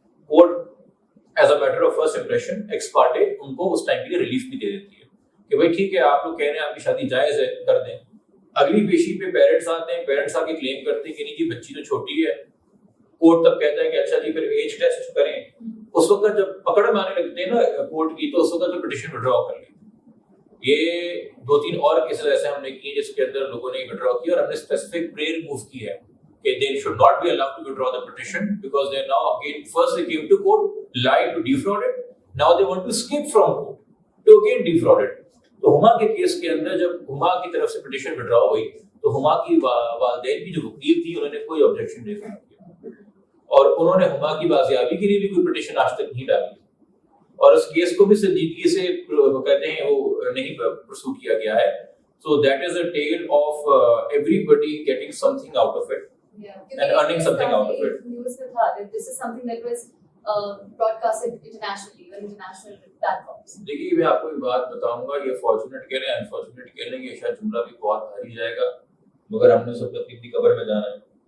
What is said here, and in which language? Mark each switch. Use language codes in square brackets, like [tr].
[en] court as a matter of first impression ex parte [ur] ان کو اس time کے لیے relief بھی دے دیتی ہے کہ بھائی ٹھیک ہے، آپ لوگ کہہ رہے ہیں آپ کی شادی جائز ہے، کر دیں. اگلی پیشی پہ پیرنٹس آتے ہیں، پیرنٹس آ کے کلیم کرتے ہیں کہ نہیں جی بچی تو چھوٹی ہے. کورٹ تب کہتا ہے کہ اچھا جی پھر ایج ٹیسٹ کریں. اس وقت جب پکڑ میں آنے لگتے ہیں نا کورٹ کی، تو اس وقت پٹیشن وڈرا کر لی. یہ 2-3 اور کیسز ایسے ہم نے کیے جس کے اندر لوگوں نے وڈرا کیا، اور ہم نے اسپیسیفک پرے ریموو کی ہے کہ [en] they should not be allowed to withdraw the petition because they now again first they came to court, lied to defraud it, now they want to escape from court to again defraud it. [ur] تو ہما کے case کے اندر جب ہما کی طرف سے petition Vadra ہوئی تو ہما کی والدین کی جو وکیل تھی انہوں نے کوئی آبجیکشن نہیں کیا، اور انہوں نے ہما کی بازیابی کے لیے بھی کوئی پٹیشن آج تک نہیں ڈالی، اور اس کیس کو بھی سنجیدگی سے کہتے ہیں وہ نہیں پرسو کیا گیا ہے. [en] So that is a tale of everybody getting something out of it. And earning something out of it. [ur] News mein tha [en] that this is something that was broadcasted internationally on international platforms. [ur] دیکھیے میں آپ کو ایک بات بتاؤں گا، یہ fortunate کہہ لیں انفارچونیٹ کہہ لیں، یہ شاید جملہ بھی بہت بھاری جائے گا مگر ہم نے سب کو اپنی قبر میں جانا ہے.